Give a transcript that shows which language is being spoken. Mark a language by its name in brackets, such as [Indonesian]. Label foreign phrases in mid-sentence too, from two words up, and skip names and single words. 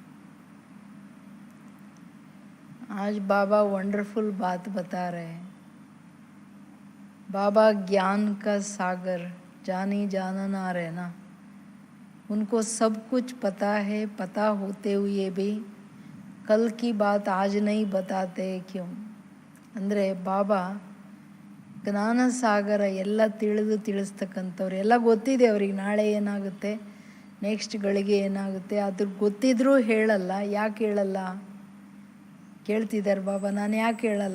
[Hindi] आज बाबा वंडरफुल बात बता रहे हैं। बाबा ज्ञान का सागर, जानी जानना रहना, उनको सब कुछ पता है। पता होते हुए भी कल की बात आज नहीं बताते क्यों [Kannada] ಅಂದರೆ ಬಾಬಾ ಜ್ಞಾನ ಸಾಗರ ಎಲ್ಲ ತಿಳಿಸ್ತಕ್ಕಂಥವ್ರು, ಎಲ್ಲ ಗೊತ್ತಿದೆ ಅವ್ರಿಗೆ ನಾಳೆ ಏನಾಗುತ್ತೆ, ನೆಕ್ಸ್ಟ್ ಗಳಿಗೆ ಏನಾಗುತ್ತೆ, ಅದ್ರ ಗೊತ್ತಿದ್ರೂ ಹೇಳಲ್ಲ. ಯಾಕೆ ಹೇಳಲ್ಲ? ಕೇಳ್ತಿದ್ದಾರೆ ಬಾಬಾ, ನಾನು ಯಾಕೆ ಹೇಳಲ್ಲ?